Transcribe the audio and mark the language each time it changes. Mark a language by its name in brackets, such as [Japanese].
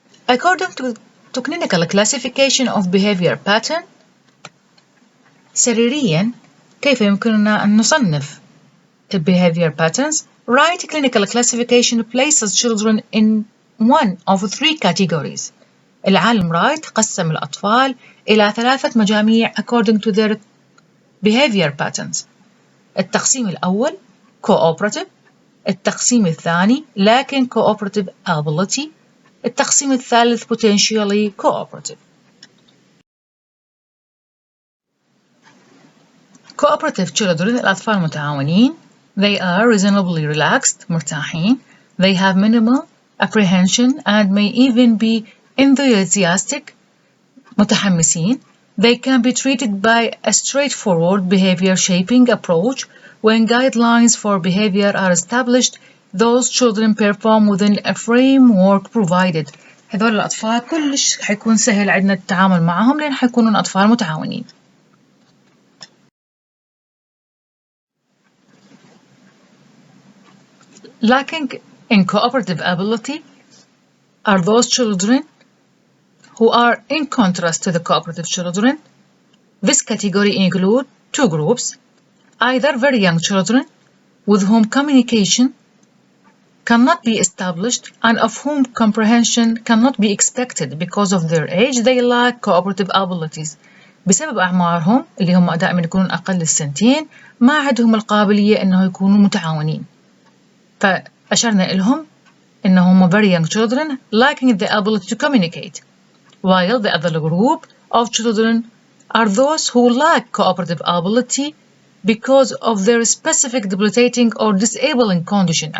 [English] According to clinical classification of behavior pattern، [Arabic] سريريا كيف يمكننا أن نصنف [English] behavior patterns؟ Right clinical classification places children in one of three categories. [Arabic] العالم رايت قسم الأطفال إلى 3 مجاميع [English] according to their behavior patterns. [Arabic] التقسيم الأول cooperative، التقسيم الثاني [English] lacking cooperative ability، [Arabic] التقسيم الثالث [English] potentially cooperative. Cooperative children [Arabic] الأطفال المتعاونين [English] they are reasonably relaxed [Arabic] مرتاحين [English] they have minimal apprehension and may even be enthusiastic [Arabic] متحمسين [English] they can be treated by a straightforward behavior shaping approach when guidelines for behavior are established those children perform within a framework provided. [Arabic] هذول الأطفال كلش حيكون سهل عندنا التعامل معهم لأن حيكونون أطفال متعاونين. [English] Lacking in cooperative ability are those children who are in contrast to the cooperative children. This category includes 2 groups, either very young children with whom communication cannot be established and of whom comprehension cannot be expected because of their age they lack cooperative abilities. [Arabic] بسبب أعمارهم اللي هم دائما يكونون أقل السنتين ما عندهم القابلية إنه يكونوا متعاونين. فأشرنا لهم إنهم [English] very young children lacking the ability to communicate, while the other group of children are those who lack cooperative ability because of their specific debilitating or disabling condition.